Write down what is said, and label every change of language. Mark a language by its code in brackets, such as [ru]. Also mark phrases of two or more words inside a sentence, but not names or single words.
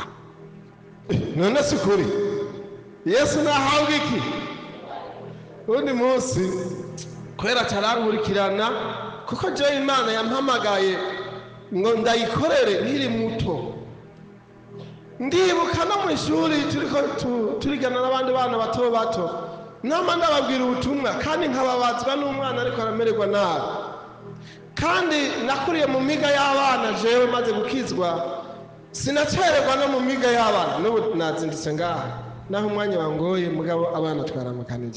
[rn] None si kuri Yesu nahabwa iki undi munsi kwera tarankurikirana kuko jewe Imana yampamagaye ngo ndayikorere nkiri muto. Ndibuka no mu ishuri turigana n'abandi bana bato bato nama ndababwira ubutumwa kandi nkababazwa n'umwana ariko aramererwa nabi, kandi nakuriye mu miga y'abana jewe maze gukizwa sinacererwa no mu miga y'abana n'ubu nazindutse ngaha naho umwanya wangoye mugabo abana twaramukanije.